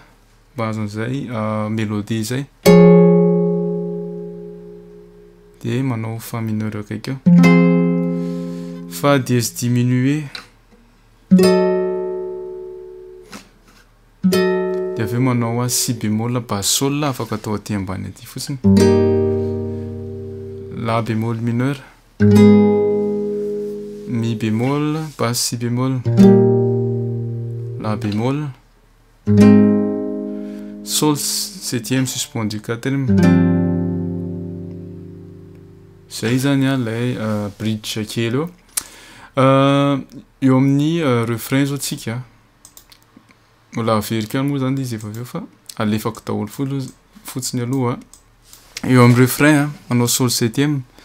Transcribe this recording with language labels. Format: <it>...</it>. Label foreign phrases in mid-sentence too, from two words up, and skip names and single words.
<mg>Mba azon'izay mélodie zay. De manao fa mineur akaiky eo.</mg> <fr>Fa dièse diminué.</fr> <mg>De aveo manao</mg> <fr>si bémol basse sol</fr> <mg>afaka atao aty ambany aty fotsiny.</mg> <fr>La bémol mineur, mi bémol basse si bémol, la bémol, sol septième suspendu quatrième.</fr> <mg>Zay zany lay bridge kely eo. Eo amin'ny refrain zao tsika. Mbola averika moa zany izy efa aveo fa alefako daholo fotsiny aloha. Eo amin'ny refrain manao</mg> <fr>sol septième.</fr>